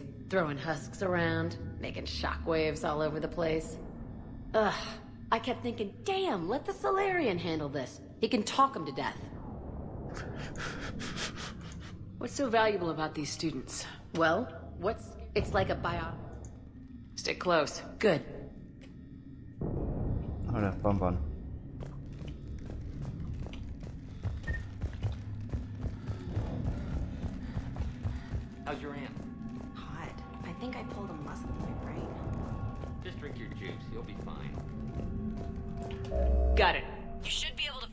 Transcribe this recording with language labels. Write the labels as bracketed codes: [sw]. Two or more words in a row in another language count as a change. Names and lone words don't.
[en] Throwing husks around, making shockwaves all over the place. Ugh, I kept thinking, damn, let the Solarian handle this. He can talk them to death. What's so valuable about these students? Well, it's like a biotic. Stick close. Good. [el] Ωραία, πάμε πάνω. [en] How's your aunt? Hot. I think I pulled a muscle in my brain. Just drink your juice. You'll be fine. Got it. You should be